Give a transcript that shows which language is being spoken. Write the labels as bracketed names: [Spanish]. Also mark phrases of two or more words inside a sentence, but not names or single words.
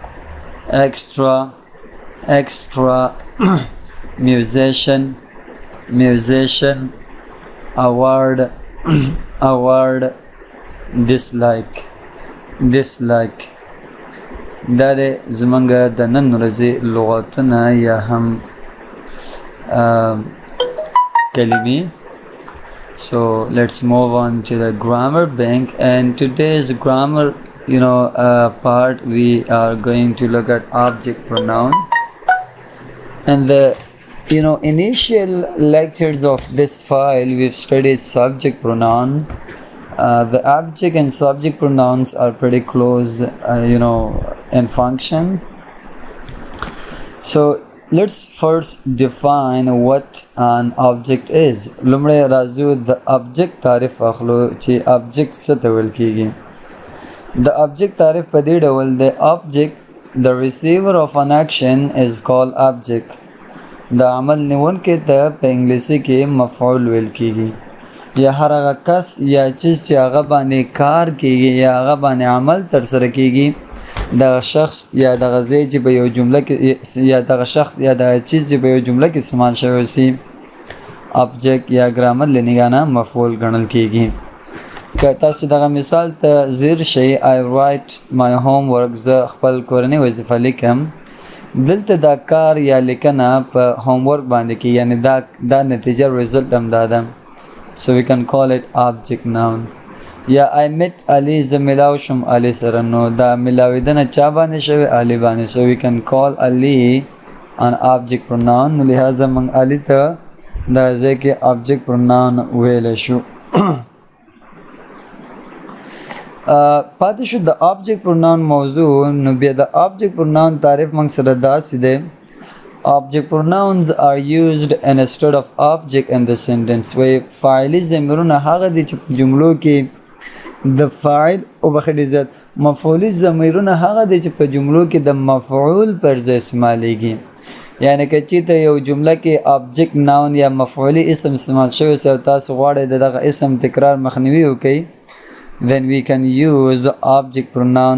[English] extra, musician, award, dislike. [Pashto] دا دی زموږ د نن ورځې لغتونه یا هم کلمې. [English] So let's move on to the grammar bank, and today's grammar part we are going to look at object pronoun. And the initial lectures of this file we've studied subject pronoun. The object and subject pronouns are pretty close in function. So let's first define what an object is. [Pashto] لومړی راځو د object تعریف اخلو چې object څه ته ویل کیږي. [English] The object [Pashto] تعریف په دې ډول دی: [English] object, the receiver of an action is called object. [Pashto] د عمل نیونکی ته په انګلیسی کې مفعول ویل کیږي. یا هر هغه کس یا چیز چې هغه باندې کار کیږي یا هغه باندې عمل ترسره کیږي، دغه شخص یا دغه ځای چې په یو جمله کې یا دغه شخص یا دغه چیز چې په یو جمله کې استعمال شوی سي object یا ګرامر له نګاه نه مفعول ګڼل کیږي. که تاسو دغه مثال ته ځیر شئ: [English] I write my homework. [Pashto] زه خپل کورنۍ وظیفه لیکم. دلته دا کار یا لیکنه په homework باندې کې، یعنی دا نتیجه result هم دا ده. [English] So we can call it object noun. یا I met Ali. [Pashto] زه ملاو شم علي سره. نو دا ملاویدنه چا باندې شوی؟ علي باندې. [English] So we can call Ali an object pronoun. [Pashto] نو لہذا موږ علي ته دا ځای کې [English] object pronoun [Pashto] ویلی شو. پاتې شو د [English] object pronoun [Pashto] موضوع. نو بیا د [English] object pronoun [Pashto] تعریف موږ سره داسې دی: [English] object pronouns are used instead of object in the sentence. [Pashto] وی فاعلي ضمیرونه هغه دي چې په جملو کې د فاعل او بخښنې ذات مفعولي ضمیرونه هغه دي چې په جملو کې د مفعول پر ځای استعمالیږي. یعنی که چېرته یو جمله کې [English] object noun [Pashto] یا مفعولي اسم استعمال شوی او تاسو غواړئ د دغه اسم تکرار مخنیوي وکړئ، [English] then we can use object pronoun.